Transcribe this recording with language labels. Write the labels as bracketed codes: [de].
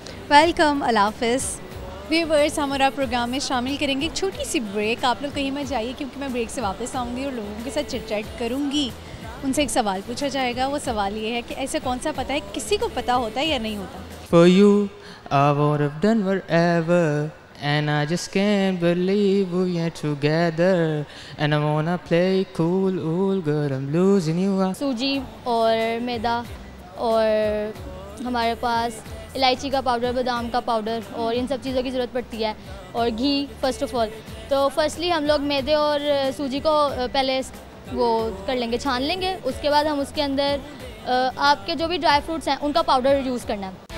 [hi] Welcome, अल्लाह हाफ़िज़। Viewers, हमारा programme में शामिल करेंगे एक छोटी सी ब्रेक। आप लोग कहीं मत जाइए क्योंकि मैं ब्रेक से वापस आऊँगी और लोगों के साथ चिट-चैट करूँगी। उनसे एक सवाल पूछा जाएगा, वो सवाल ये है कि ऐसा कौन सा पता है, किसी को पता होता है या नहीं होता? [en] For you, I would have done whatever, and I just can't believe we're together, and I wanna play cool, girl, I'm losing you. [hi] सूजी और मैदा और हमारे पास इलायची का पाउडर, बादाम का पाउडर और इन सब चीज़ों की ज़रूरत पड़ती है, और घी [en] First of all. [hi] तो फर्स्टली हम लोग मैदे और सूजी को पहले वो कर लेंगे, छान लेंगे। उसके बाद हम उसके अंदर आपके जो भी ड्राई फ्रूट्स हैं उनका पाउडर यूज़ करना है।